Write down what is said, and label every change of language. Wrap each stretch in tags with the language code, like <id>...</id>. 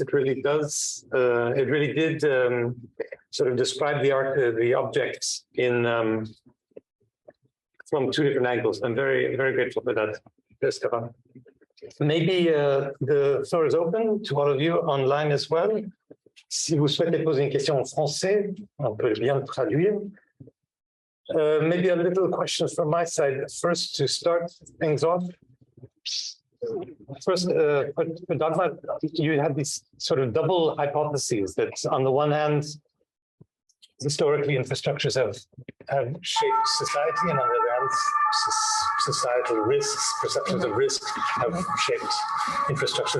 <en>It really does. It really did sort of describe the objects in from two different angles. I'm very, very grateful for that, Stefan. Maybe the floor is open to all of you online as well.</en> <fr>Si vous souhaitez poser une question en français, on peut bien le traduire.</fr> <en>Maybe a little question from my side. First, to start things off. First, for Dagmar, you had these sort of double hypotheses that on the one hand, historically infrastructures have shaped society, and on the other hand, societal risks, perceptions of risk have shaped infrastructure.</en>